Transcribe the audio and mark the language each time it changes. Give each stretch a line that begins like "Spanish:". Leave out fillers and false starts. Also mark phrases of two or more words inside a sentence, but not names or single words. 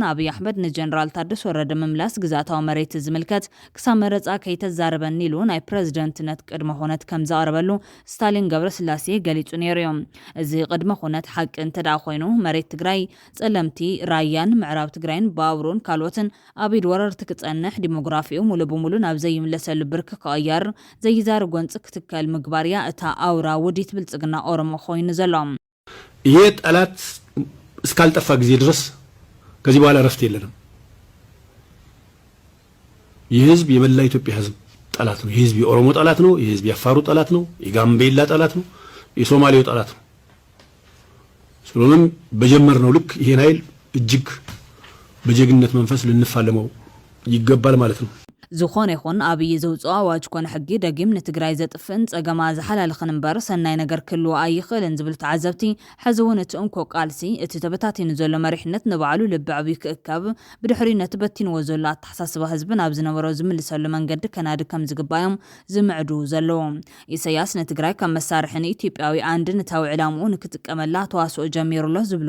Tigrinya: ኣብይ ኣሕመድ ንጀነራል ታደሰ ወረደ ምምላስ ግዛታዊ መሬት ዝምልከት ክሳብ መረፃ ከይተዛረበኒ ኢሉ ናይ ፕረዚደንትነት ቅድመ ኩነት ከም ዘቕረበሉ ስታሊን ገብረስላሴ ገሊጹ ነይሩ እዮም። እዚ ቅድመ ኩነት ሓቂ እንተደኣ ኮይኑ መሬት ትግራይ ጸለምቲ ራያን ምዕራብ ትግራይን ባቡሩን ካልኦትን ኣብ ኢድ ወረርቲ ክጸንሕ ዲሞግራፊኡ ሙሉ ብሙሉ ናብ ዘይምለሰሉ ብርኪ ክቕየር ዘይዛረብ ጎንፂ ክትከል ምግባርያ እታ ኣውራ ውዲት ብልጽግና ኦሮሞ ኮይኑ ዘሎ።
Amharic: ይሄ ጠላት እስካልጠፋ ጊዜ ድረስ ከዚህ በኋላ ረፍት የለንም። ይህ ህዝብ የመላ ኢትዮጵያ ህዝብ ጠላት ነው። ይህ ህዝብ የኦሮሞ ጠላት ነው። ይህ ህዝብ የአፋሩ ጠላት ነው። የጋምቤላ ጠላት ነው። የሶማሌው ጠላት ነው። ስለሆነም በጀመርነው ልክ ይሄን ኃይል እጅግ በጀግንነት መንፈስ ልንፋለመው ይገባል ማለት ነው።
Tigrinya: ዝኾነ ይኹን ኣብይ ዘውፅኦ ኣዋጅ ኮነ ሕጊ ደጊም ንትግራይ ዘጥፍእን ፀገማ ዝሓላልኽን እምበር ሰናይ ነገር ክህልዎ ኣይኽእልን ዝብል ተዓዘብቲ ሕዚ እውን እቲ እንኮ ቃልሲ እቲ ተበታቲኑ ዘሎ መሪሕነት ንባዕሉ ልቢ ዕብዩ ክእከብ ብድሕሪ ነቲ በቲንዎ ዘሎ ኣተሓሳስባ ህዝቢ ናብ ዝነበሮ ዝምልሰሉ መንገዲ ከናዲ ከም ዝግባዮም ዝምዕዱ ዘለዉ። ኢሳያስ ንትግራይ ከም መሳርሒ ንኢትዮጵያዊ አንድነታዊ ዕላምኡ ንክጥቀመላ ተዋስኦ ጀሚሩሎ ዝብሉ